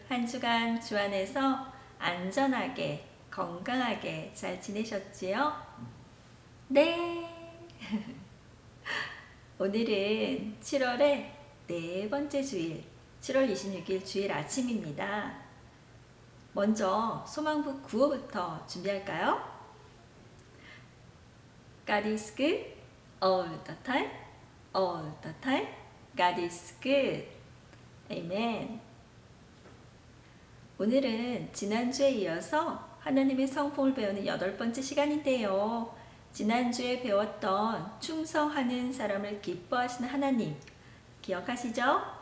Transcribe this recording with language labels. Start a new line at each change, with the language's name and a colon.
Korean: 한 주간 주 안에서 안전하게, 건강하게 잘 지내셨지요? 네. 오늘은 7월의 네 번째 주일, 7월 26일 주일 아침입니다. 먼저 소망부 구호부터 준비할까요?
English: God is good all the time, all the time. God is good. 아멘.
Korean: 오늘은 지난주에 이어서 하나님의 성품을 배우는 8번째 시간인데요. 지난주에 배웠던 충성하는 사람을 기뻐하시는 하나님 기억하시죠?